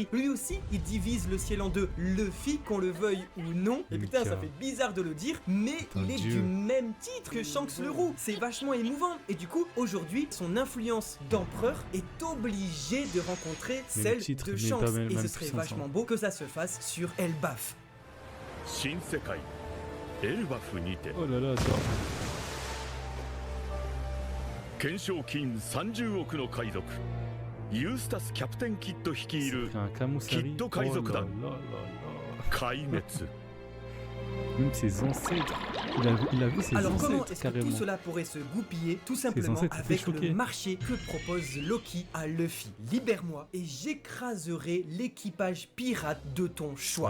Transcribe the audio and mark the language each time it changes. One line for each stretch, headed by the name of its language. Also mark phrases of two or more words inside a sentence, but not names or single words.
French: Lui aussi, il divise le ciel en deux. Luffy, qu'on le veuille ou non, et putain, ça fait bizarre de le dire, mais il est du même titre que Shanks le Roux. C'est vachement émouvant. Et du coup, aujourd'hui, son influence d'empereur est obligée de rencontrer celle de Shanks. Et ce serait vachement beau que ça se fasse sur Elbaf.
Japanese: 新世界エルバフにて
French: Oh là là, attends.
Japanese: 懸賞金30億の海賊ユースタスキャプテンキッド率いる
French: C'est un Kamusari. Kiddo Kaizokudan. Oh là là là.
Japanese: 壊滅
French: Même ses ancêtres. Il a vu ses Alors comment ancêtres est-ce que carrément. tout cela pourrait se goupiller? Tout simplement ancêtres étaient avec le choqués. marché que propose Loki à Luffy. Libère-moi et j'écraserai l'équipage pirate de ton choix.